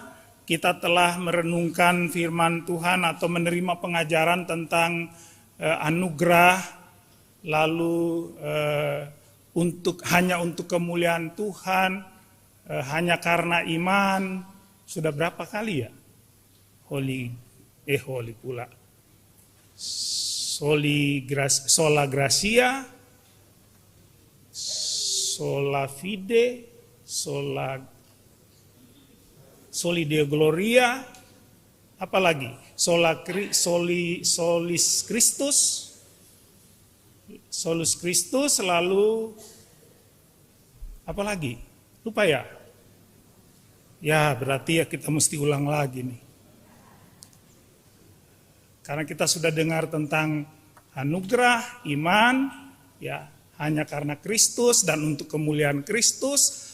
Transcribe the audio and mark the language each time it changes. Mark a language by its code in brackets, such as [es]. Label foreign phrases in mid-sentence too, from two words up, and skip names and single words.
[id] Kita telah merenungkan firman Tuhan atau menerima pengajaran tentang anugerah, lalu hanya untuk kemuliaan Tuhan, hanya karena iman. Sudah berapa kali ya? [la] Sola Gracia, Sola Fide, Soli Deo Gloria, apalagi? Solis Christus, Solus Christus, [id] lalu apa lagi? Lupa ya? Ya, berarti ya kita mesti ulang lagi nih. Karena kita sudah dengar tentang anugerah, iman, ya, hanya karena Kristus dan untuk kemuliaan Kristus.